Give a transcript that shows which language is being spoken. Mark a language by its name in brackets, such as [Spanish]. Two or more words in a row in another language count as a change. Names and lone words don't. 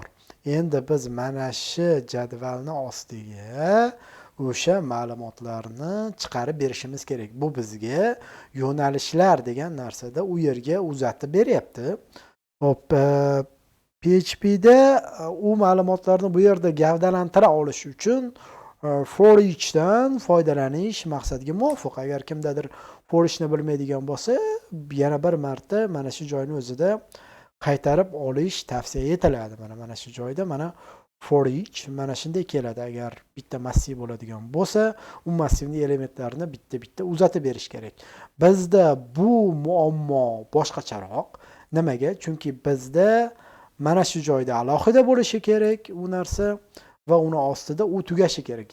[Uzbek] Endi biz mana shu jadvalni ostiga o'sha ma'lumotlarni chiqarib berishimiz kerak. Bu bizga yo'nalishlar degan narsada u yerga uzatib beryapti. Hop, PHPda u ma'lumotlarni bu yerda gavdalantira olish uchun [English] for each [Uzbek] dan foydalanish maqsadga muvofiq. Agar kimdadir [English] for eachni [Uzbek] bilmaydigan bo'lsa, yana bir marta mana shu joyni o'zida qaytarib olish tavsiya etiladi. Mana shu joyda mana [English] for each [Uzbek] mana shunday keladi. Agar bitta massiv bo'ladigan bo'lsa, u massivning elementlarini bitta uzatib berish kerak. Bizda bu muammo boshqacharoq. Nimaga? Chunki bizda mana shu joyda alohida bo'lishi kerak u narsa va uni ostida u tugashi kerak.